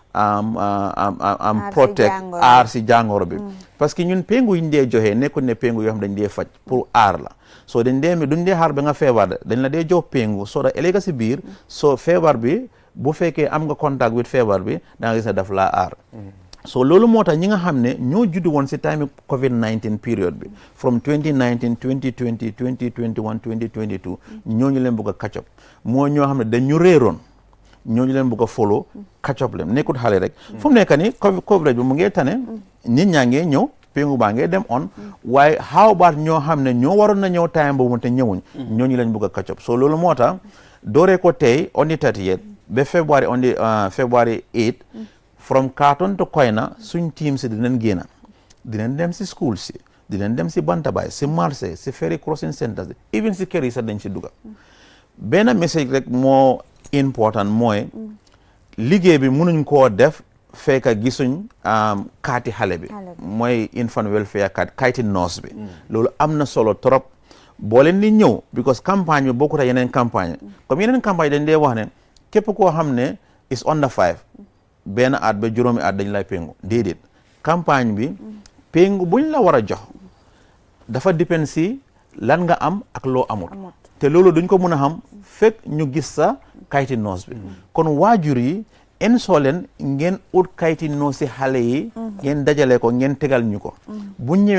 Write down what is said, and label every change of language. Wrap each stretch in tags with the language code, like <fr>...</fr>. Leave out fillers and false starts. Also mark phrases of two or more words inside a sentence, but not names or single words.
<wo>am protect aar si jàngoro bi parce que ñun péngu yi ñu dee joxe nekkul ne péngu yoo xam dañ dee faj pour aar la soo dañ dee mi duñ dee xaar ba nga feebar dañ la dee jox péngu soo da ëllëg si biir soo feebar bi bu fekkee am nga</wo> <en>contact with</en> <wo>feebar bi da nga gis ne daf laa aar so loolu moo tax ñi nga xam ne ñoo juddu woon si time COVID-19 period bi from 2019 2020 2021 2022 ñooñu leen bëgg a</wo> <en>catch up</en> <wo>moo ñoo xam ne dañu réeroon ñooñu leen bëgg a follow</wo> <en>catch up</en> <wo>leen nekkut xale rek fu mu nekk ni coverage bi mu ngee tane nit ñaa ngee ñëw péngu baa ngee dem on waaye</wo> <en>how about</en> <wo>ñoo xam ne ñoo waroon na ñëw time boobu te ñëwuñ ñooñu leen bëgg a catch up so loolu moo tax dooree ko tey</wo> <en>on the 30th</en> <wo>ba</wo> <en>February 8 from Karton to Koyna</en> <wo>suñ team si dinañ génn dinañ dem si school si dinañ dem si Bantabaay si marché si</wo> <en>ferry crossing centers</en> <wo>even si kër yi sax dañ si dugga benn message rek moo important mooy liggéey bi mënuñ koo def fekk gisuñ kaati xale bi mooy</wo> <en>infant welfare card</en> <wo>kayti nurse bi loolu am na solo trop boo leen di ñëw because campagne bi bokkut ak yeneen campagne comme yeneen campagne dañ dee wax ne képp koo xam ne</wo> <en>is under 5</en> <wo>benn at ba juróomi at dañ lay péngu déedéet campagne bi péngu buñ la war a jox dafa dépend si lan nga am ak loo amul te loolu duñ ko mën a xam fekk ñu gis sa kayti noos bi kon waajur yi en soo leen ngeen ut kayti noos si xale yi ngeen dajale ko ngeen tegal ñu ko buñ ñëwee</wo>